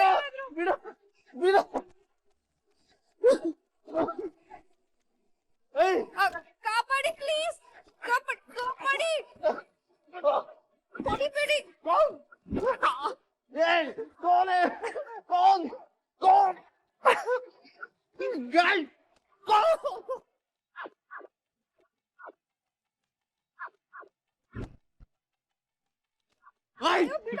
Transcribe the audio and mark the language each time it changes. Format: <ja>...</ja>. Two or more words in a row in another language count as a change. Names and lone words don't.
<kn>ಬಿಡು ಬಿಡು. ಏಯ್ ಕಾಪಾಡಿ ಪ್ಲೀಸ್ ಕಾಪಾಡಿ ಹೊಡಿಬೇಡಿ.</kn> <hi>ಏಯ್ कौन है कौन कौन गाय कौन Ay!</hi> <kn>ಬಿಡು</kn>